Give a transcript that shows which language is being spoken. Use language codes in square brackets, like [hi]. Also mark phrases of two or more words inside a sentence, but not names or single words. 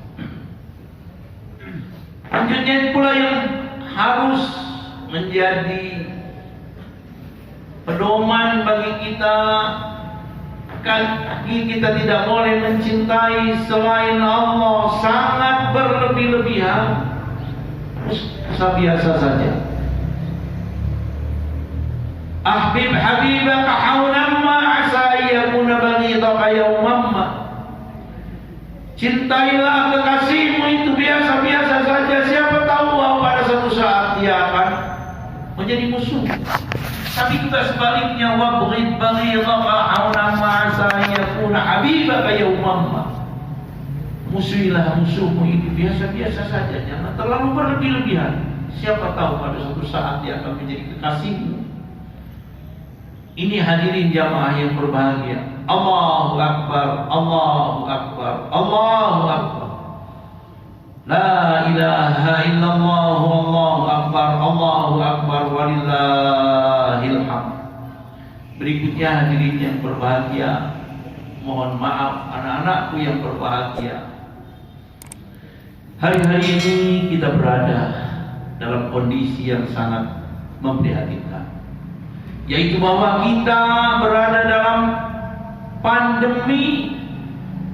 [id] Selanjutnya pula yang harus menjadi pedoman bagi kita, kaki kita tidak boleh mencintai selain Allah sangat berlebih-lebihan. Biasa saja. [ar] أحبب حبيبك هونا ما عسى يكون بغيضك يوما ما. [id] Cintailah kekasihmu itu biasa-biasa saja. Siapa tahu bahwa pada suatu saat dia akan menjadi musuh. Tapi juga sebaliknya, [ar] وأبغض بغيضك هونا ما عسى يكون حبيبك يوما ما. [id] Musuhilah musuhmu itu biasa-biasa saja, jangan terlalu berlebih-lebihan. Siapa tahu pada suatu saat dia akan menjadi kekasihmu. Ini hadirin jamaah yang berbahagia. [ar] الله أكبر، الله أكبر، الله أكبر. لا إله إلا الله، الله أكبر، الله أكبر، ولله الحمد. [id] Berikutnya hadirin yang berbahagia, mohon maaf anak-anakku yang berbahagia. Hari-hari ini kita berada dalam kondisi yang sangat memprihatinkan, yaitu bahwa kita berada dalam pandemi